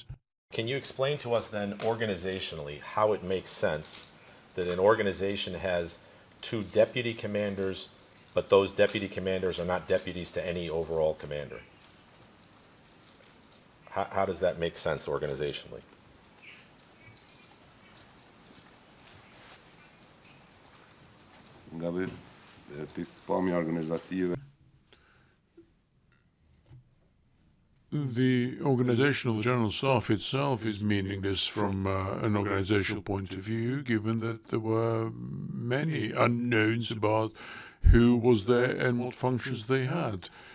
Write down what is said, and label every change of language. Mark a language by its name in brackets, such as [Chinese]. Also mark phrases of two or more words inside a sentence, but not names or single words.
[English] Can you explain to us then organizationally how it makes sense that an organization has 2 deputy commanders, but those deputy commanders are not deputies to any overall commander? How does that make sense organizationally? [Albanian] Nga pikpamja organizative. [English] The organizational general staff itself is meaningless from an organizational point of view, given that there were many unknowns about who was there and what functions they had.